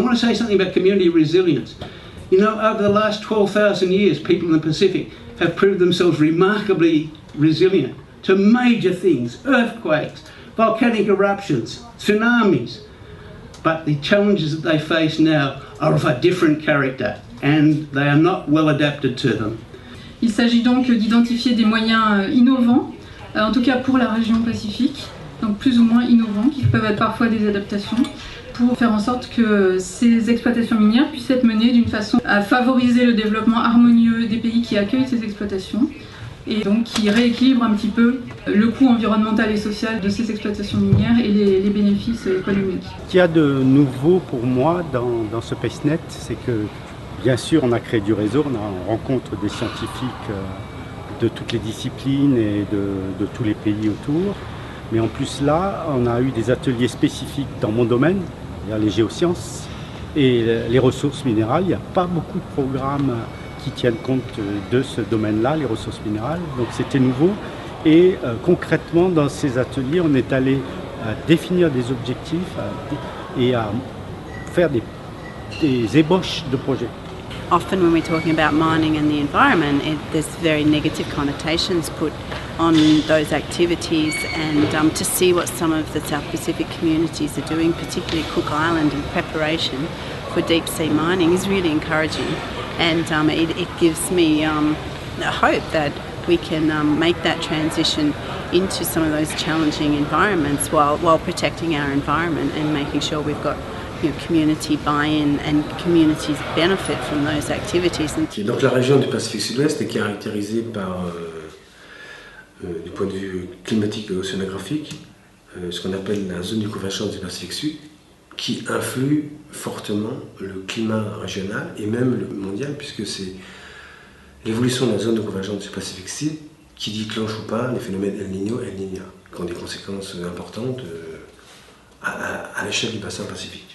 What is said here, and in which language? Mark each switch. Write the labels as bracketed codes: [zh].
[en] And I want to say something about community resilience. You know, over the last 12,000 years, people in the Pacific have proved themselves remarkably resilient to major things, earthquakes, volcanic eruptions, tsunamis. But the challenges that they face now are of a different character, and they are not well adapted to them. [fr] Il s'agit donc d'identifier des moyens innovants, en tout cas pour la région Pacifique, donc plus ou moins innovants, qui peuvent être parfois des adaptations, pour faire en sorte que ces exploitations minières puissent être menées d'une façon à favoriser le développement harmonieux des pays qui accueillent ces exploitations, et donc qui rééquilibre un petit peu le coût environnemental et social de ces exploitations minières et les bénéfices économiques. Ce qu'il y a de nouveau pour moi dans ce PACENET, c'est que bien sûr on a créé du réseau, on rencontre des scientifiques de toutes les disciplines et de tous les pays autour, mais en plus là on a eu des ateliers spécifiques dans mon domaine, c'est-à-dire les géosciences et les ressources minérales. Il n'y a pas beaucoup de programmes qui tiennent compte de ce domaine-là, les ressources minérales, donc c'était nouveau. Et concrètement dans ces ateliers on est allé définir des objectifs et à faire des ébauches de projets. [en] often when we're talking about mining and the environment, there's very negative connotations put on those activities, and to see what some of the South Pacific communities are doing, particularly Cook Island, in preparation for deep sea mining is really encouraging, and it gives me hope that we can make that transition into some of those challenging environments while protecting our environment and making sure we've got community buy-in and communities benefit from those activities. [fr] Donc la région du Pacifique Sud-Ouest est caractérisée par, du point de vue climatique et océanographique, ce qu'on appelle la zone de convergence du Pacifique Sud, qui influe fortement le climat régional et même le mondial, puisque c'est l'évolution de la zone de convergence du Pacifique Sud qui déclenche ou pas les phénomènes El Niño et El Niña, qui ont des conséquences importantes à l'échelle du bassin pacifique.